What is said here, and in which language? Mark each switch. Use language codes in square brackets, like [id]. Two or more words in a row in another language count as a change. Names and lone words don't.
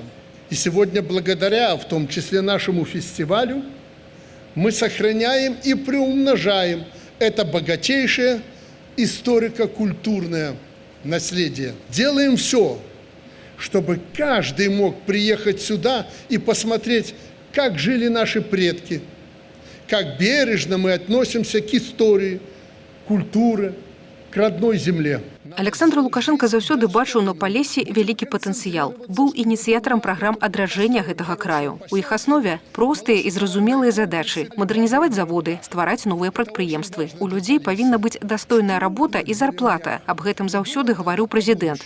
[ru] И сегодня, благодаря, в том числе, нашему фестивалю, мы сохраняем и приумножаем это богатейшее историко-культурное наследие. Делаем все, чтобы каждый мог приехать сюда и посмотреть, как жили наши предки, как бережно мы относимся к истории, культуре, к родной земле. [be] Александр Лукашенко заўсёды бачыў на Полессі вялікі патэнцыял. Быў ініцыятарам праграм адраджэння гэтага краю. У іх аснове простыя і зразумелыя задачы – мадэрнізаваць заводы, ствараць новыя прадпрыемствы. У людзей павінна быць дастойная работа і зарплата. Аб гэтым заўсёды гаварыў прэзідэнт.